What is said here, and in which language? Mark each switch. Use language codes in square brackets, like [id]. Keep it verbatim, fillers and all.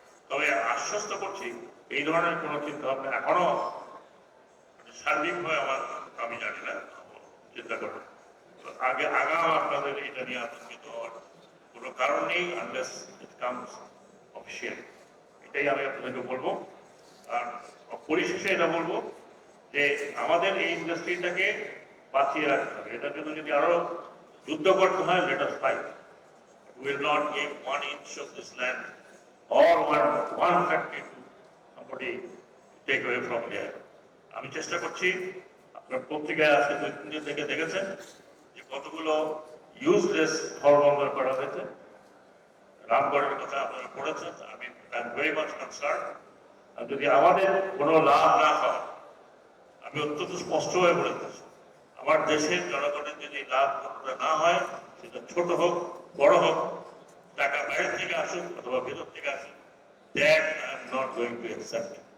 [bn] তবে আশ্বস্ত করছি এই ধরনের কোনো চিন্তা ভাবনা এখনো সার্বিকভাবে আমার আমি জানি না, চিন্তা করবো আগে আগাম আপনাদের এটা নিয়ে আতঙ্কিত হওয়ার কোনো কারণ নেই, [en] unless it comes [bn] শেয়ার, এটাই আমি আপনাদেরকে বলবো। আর পরিশেষে এটা বলবো যে আমাদের এই ইন্ডাস্ট্রিটাকে বাঁচিয়ে রাখতে হবে। এটার জন্য যদি আরো যুদ্ধ করতে হয়, [en] Let us fight. Will not give one inch of this land or one, one factory to somebody to take away from there. [bn] আমি চেষ্টা করছি, আপনার পত্রিকায় আজকে দুই তিন দিন থেকে দেখেছেন যে কতগুলো ইউজলেস ঘর বন্ধ করা হয়েছে। রামগড়ের কথা আপনারা পড়েছেন, আমি [en] I am very much concern. [bn] আর যদি আমাদের কোনো লাভ না হয়, আমি অত্যন্ত স্পষ্ট হয়ে বলেছি, আমার দেশের জনগণের যদি লাভ কতটা না হয়, সেটা ছোট হোক বড় হোক, টাকা বাইরে থেকে আসুক অথবা ভেতর থেকে আসুক, [en] That I am not going to accept.